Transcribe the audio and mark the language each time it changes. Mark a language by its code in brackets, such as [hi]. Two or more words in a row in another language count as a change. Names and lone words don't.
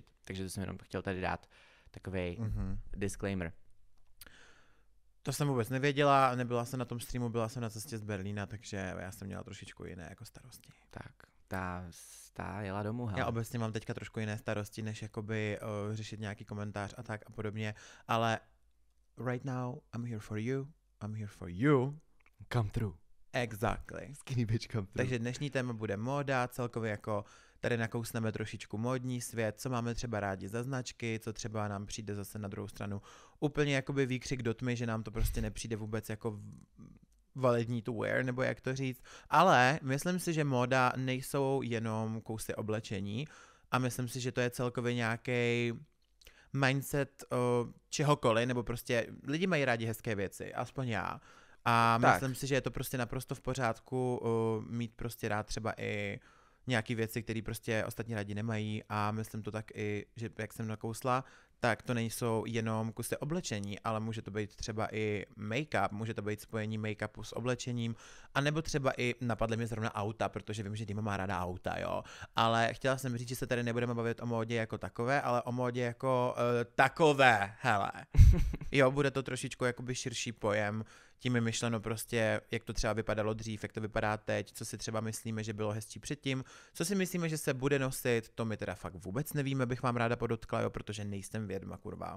[cs] Takže to jsem jenom chtěl tady dát takovej disclaimer. To jsem vůbec nevěděla, nebyla jsem na tom streamu, byla jsem na cestě z Berlína, takže já jsem měla trošičku jiné jako starosti. Tak, ta jela domů, hele. Já obecně mám teďka trošku jiné starosti, než jakoby řešit nějaký komentář a tak a podobně, ale [en] right now I'm here for you. Come through. Exactly. Skinny bitch come through. [cs] Takže dnešní téma bude móda, celkově jako tady nakousneme trošičku módní svět, co máme třeba rádi za značky, co třeba nám přijde zase na druhou stranu úplně jakoby výkřik do tmy, že nám to prostě nepřijde vůbec jako validní [en] to wear, [cs] nebo jak to říct. Ale myslím si, že móda nejsou jenom kousy oblečení a myslím si, že to je celkově nějaký mindset čehokoliv, nebo prostě lidi mají rádi hezké věci, aspoň já. A myslím si, že je to prostě naprosto v pořádku mít prostě rád třeba i nějaký věci, které prostě ostatní lidi nemají a myslím to tak i, že jak jsem nakousla, tak to nejsou jenom kusy oblečení, ale může to být třeba i make-up, může to být spojení make-upu s oblečením, anebo třeba i napadly mě zrovna auta, protože vím, že Dima má ráda auta, jo. Ale chtěla jsem říct, že se tady nebudeme bavit o módě jako takové, ale o módě jako takové, hele. Jo, bude to trošičku jakoby širší pojem, tím je myšleno prostě, jak to třeba vypadalo dřív, jak to vypadá teď, co si třeba myslíme, že bylo hezčí předtím, co si myslíme, že se bude nosit, to my teda fakt vůbec nevíme, bych vám ráda podotkla, jo, protože nejsem vědma, kurva.